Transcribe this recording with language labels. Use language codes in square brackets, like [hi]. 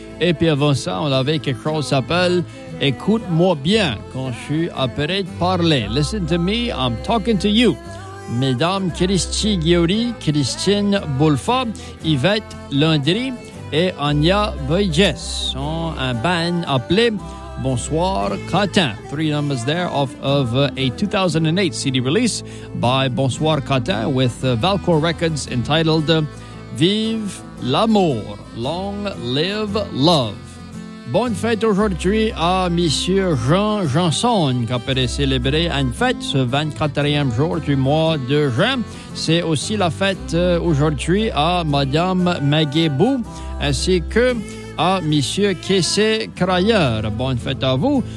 [fr] Et puis avant ça, on avait quelque chose qui s'appelle Écoute-moi bien quand je suis appelé de parler. [en] Listen to me, I'm talking to you. [fr] Mesdames Christy Guillory, Christine Boulfa, Yvette Landry et Anya Boyges sont un band appelé Bonsoir Catin. [en] Three numbers there off of a 2008 CD release by Bonsoir Catin with Valcor Records entitled Vive l'amour, long live love. [fr] Bonne fête aujourd'hui à Monsieur Jean Janson qui a pu célébrer une fête ce 24e jour du mois de juin. C'est aussi la fête aujourd'hui à Madame Maggie Bou ainsi que à Monsieur Kessé Crayer. Bonne fête à vous.